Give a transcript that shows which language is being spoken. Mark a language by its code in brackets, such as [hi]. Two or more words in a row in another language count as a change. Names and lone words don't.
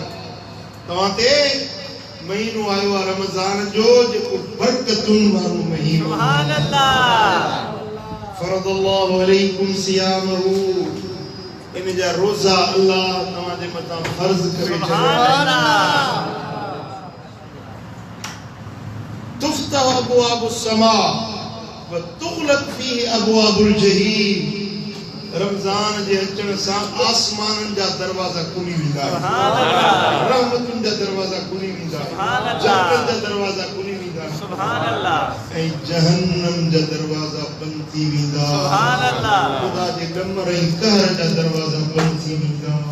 [sd] तव्हां ते महीनो आयो आहे रमज़ान जो, जेको बरकतुनि वारो महीनो। [ar] سبحان الله. فرض الله عليكم صيامه. [sd] इन जा रोज़ा अल्लाह तव्हांजे मथां फर्ज़ करे छॾिया। [ar] سبحان الله. تفتح أبواب السماء و تغلق فيه أبواب الجحيم. [sd] रमज़ान जे अचण सां आसमाननि जा दरवाज़ा खुली वेंदा, रहमतुनि जा दरवाज़ा खुली वेंदा, जन्नत जा दरवाज़ा खुली वेंदा, ऐं जहन्नम जा दरवाज़ा बंदि थी वेंदा। ख़ुदा जे क़मर ऐं कहर जा दरवाज़ा बंदि थी वेंदा।